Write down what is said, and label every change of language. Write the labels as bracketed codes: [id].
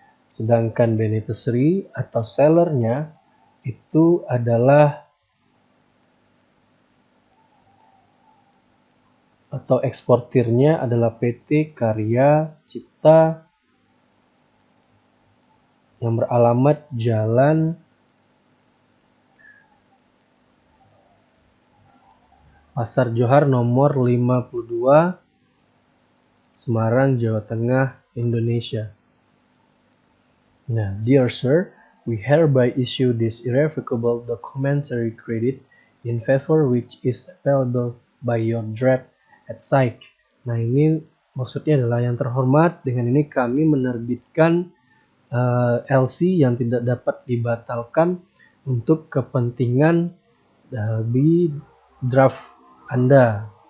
[id] Sedangkan beneficiary atau sellernya itu adalah atau eksportirnya adalah PT Karya Cipta yang beralamat Jalan Pasar Johar nomor 52 Semarang, Jawa Tengah, Indonesia. [en] Nah, dear sir, we hereby issue this irrevocable documentary credit in favor which is available by your draft at SAIC. [id] Nah, ini maksudnya adalah yang terhormat, dengan ini kami menerbitkan LC yang tidak dapat dibatalkan untuk kepentingan di draft Anda.